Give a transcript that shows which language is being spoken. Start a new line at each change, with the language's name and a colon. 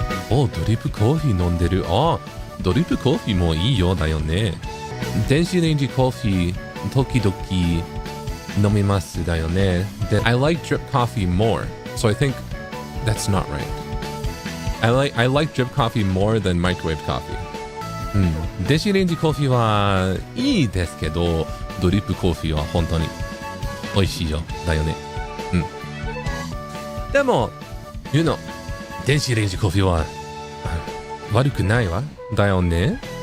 Japanese: お、ドリップコーヒー飲んでる。あ、ドリップコーヒーもいいよだよね。電子レンジコーヒー、時々飲みますだよね。
English: で、I like drip coffee more. So I think that's not right. I like drip coffee more than microwave coffee.
Japanese: うん。電子レンジコーヒーはいいですけど、ドリップコーヒーは本当に美味しいよだよね。うん。でも、
English: you know、
Japanese: 電子レンジコーヒーは悪くないわだよね。